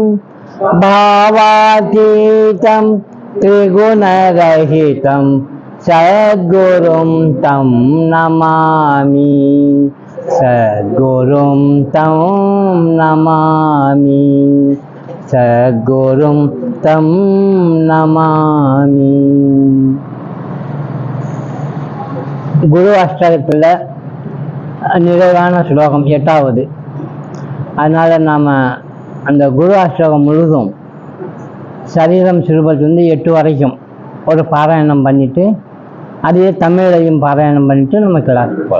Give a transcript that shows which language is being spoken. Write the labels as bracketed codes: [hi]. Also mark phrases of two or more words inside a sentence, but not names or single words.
[sa] भावातीतं त्रिगुणरहितं सद्गुरुं तं नमामि सद्गुरुं तं नमामि सद्गुरुं तं नमामि [ta] குரு அஷ்டகத்தில் நிறைவான ஸ்லோகம் 8வது. அதனால் நாம் அந்த குரு அஷ்டகம் முழுதும் சரீரம் சிறுபத்திலிருந்து 8 வரைக்கும் ஒரு பாராயணம் பண்ணிவிட்டு அதே தமிழையும் பாராயணம் பண்ணிவிட்டு நம்ம கிளாஸுக்கு போகலாம்.